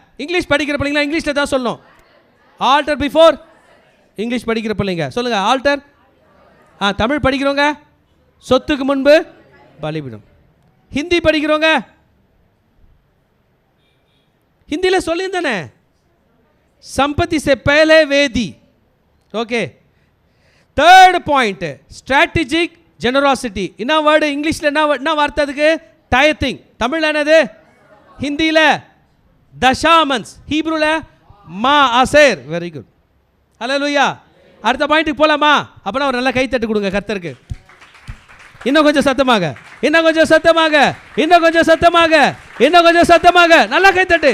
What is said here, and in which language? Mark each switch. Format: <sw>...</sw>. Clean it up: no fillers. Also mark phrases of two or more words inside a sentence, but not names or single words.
<ta>இங்கிலீஷ் படிக்கிற பிள்ளைங்களா இங்கிலீஷில் தான் சொல்லணும்.</ta> <en>altar before,</en> <ta>இங்கிலீஷ் படிக்கிற பிள்ளைங்க சொல்லுங்கள் ஆல்டர். தமிழ் படிக்கிறவங்க சொத்துக்கு முன்பு பலிபீடம். ஹிந்தி படிக்கிறவங்க ஹிந்தியில் சொல்லியிருந்தானே,</ta> <hi>संपत्ति से पहले वेदी. ओके.</hi> <en>3rd point strategic generosity. in a word English</en> <ta>என்ன வார்த்தை அதுக்கு? டயத்திங். தமிழ்ல என்னது? ஹிந்தியில் தசாமன்ஸ், ஹீப்ரூல மா அசேர்.</ta> <en>very good,</en> <ta>ஹல்லேலூயா. அடுத்த பாயிண்ட்டுக்கு போகலாமா? அப்போனா ஒரு நல்ல கைத்தட்டு கொடுங்க கர்த்தருக்கு. இன்னும் கொஞ்சம் சத்தமாக, இன்னும் கொஞ்சம் சத்தமாக, இன்னும் கொஞ்சம் சத்தமாக, இன்னும் கொஞ்சம் சத்தமாக, நல்லா கைத்தட்டு.</ta>